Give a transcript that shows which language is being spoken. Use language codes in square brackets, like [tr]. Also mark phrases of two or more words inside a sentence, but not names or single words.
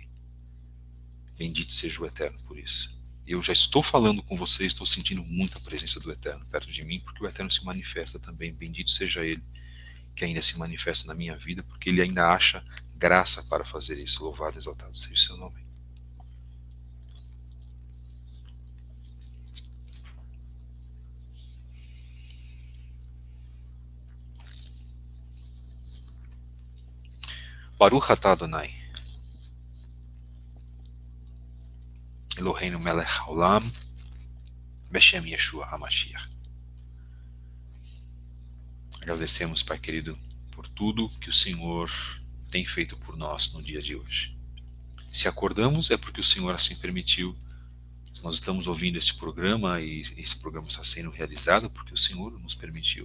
[pt] Bendito seja o Eterno por isso. Eu já estou falando com vocês, estou sentindo muita presença do Eterno perto de mim, porque o Eterno se manifesta também. Bendito seja Ele, que ainda se manifesta na minha vida, porque Ele ainda acha graça para fazer isso. Louvado e exaltado seja o seu nome. [he] ברוך אתה אדוני, אלוהינו מלך העולם, בשם ישוע המשיח. [pt] Agradecemos, Pai querido, por tudo que o Senhor tem feito por nós no dia de hoje. Se acordamos é porque o Senhor assim permitiu. Se nós estamos ouvindo esse programa e esse programa está sendo realizado porque o Senhor nos permitiu.